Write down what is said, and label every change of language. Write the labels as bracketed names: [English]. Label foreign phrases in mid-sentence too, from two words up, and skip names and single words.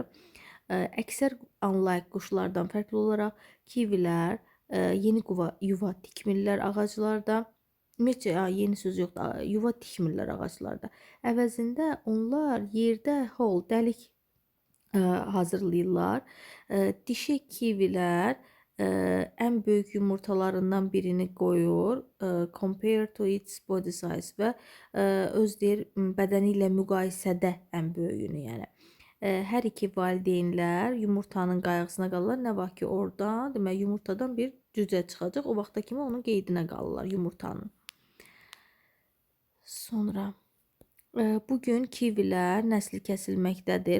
[Azerbaijani] Əksər anlayıq quşlardan fərqli olaraq kivilər yeni yuva tikmirlər ağaclarda. Ümumiyyətcə, yeni söz yoxdur, yuva tikmirlər ağaclarda. Əvəzində onlar yerdə dəlik hazırlayırlar. Dişi kivilər ən böyük yumurtalarından birini qoyur, [English] compare to its body size [Azerbaijani] və öz deyir bədəni ilə müqayisədə ən böyüyünü, yəni. Hər iki valideynlər yumurtanın qayğısına qalırlar. Nə vaxt ki oradan, demək yumurtadan bir cücə çıxacaq, o vaxta kimi onun qeydinə qalırlar yumurtanın. Sonra bugün kivilər nəsli kəsilməkdədir.